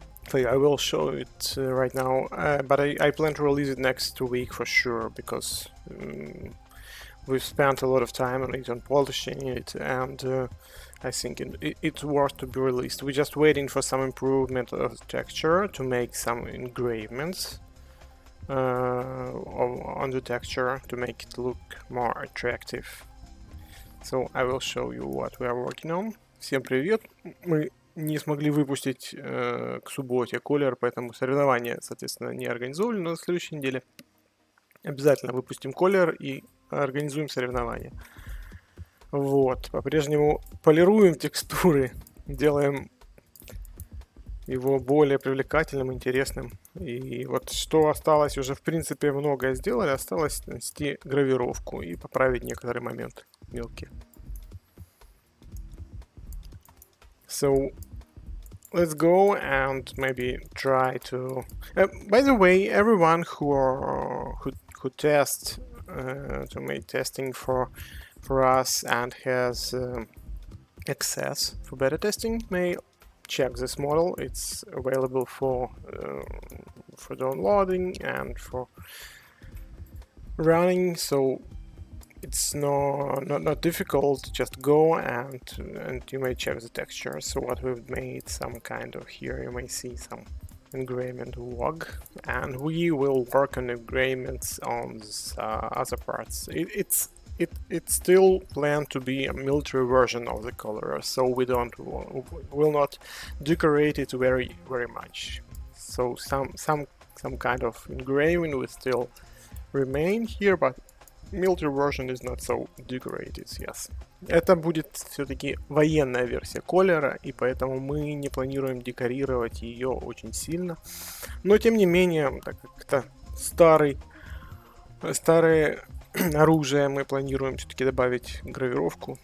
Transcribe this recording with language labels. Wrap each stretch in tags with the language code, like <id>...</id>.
<en>So I will show it right now, but I plan to release it next week for sure, because we've spent a lot of time on it, on polishing it, and I think it's worth to be released. We're just waiting for some improvement of the texture to make some engravements on the texture to make it look more attractive. So I will show you what we are working on.</en> <ru>Всем привет! Мы не смогли выпустить к субботе колер, поэтому соревнования, соответственно, не организовали, но на следующей неделе обязательно выпустим колер и организуем соревнования. Вот, по-прежнему полируем текстуры, делаем его более привлекательным, интересным. И вот что осталось, уже в принципе многое сделали, осталось нанести гравировку и поправить некоторые моменты мелкие.</ru> <en>So let's go and maybe try to. By the way, everyone who tests to make testing for us and has access for beta testing may check this model. It's available for downloading and for running, so it's not difficult. Just go and you may check the texture. So what we've made, some kind of, here you may see some engravement log, and we will work on engravements on other parts. It's still planned to be a military version of the color, so we will not decorate it very much. So some kind of engraving will still remain here, but military version is not so decorated, yes.</en> <ru>Это будет все-таки военная версия колера, и поэтому мы не планируем декорировать ее очень сильно. Но тем не менее, так как это старое оружие, мы планируем все-таки добавить гравировку.</ru>